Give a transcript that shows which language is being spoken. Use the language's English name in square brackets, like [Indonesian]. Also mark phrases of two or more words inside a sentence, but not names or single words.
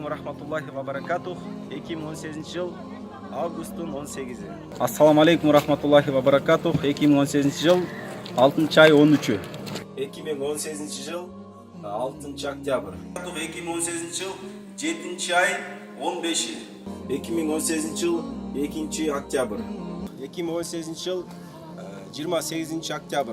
[Arabic] رحمة الله وبركاته. [Kyrgyz] 2018 жыл августтун 18-и. [Arabic] السلام عليكم رحمة الله وبركاته. [Kyrgyz] 2018 жыл 6 ай 13-ü. 2018 жыл 6 октябрь. 2018 жыл 7 ай 15-и. 2018 жыл 2 октябрь. 2018 жыл 28 октябрь.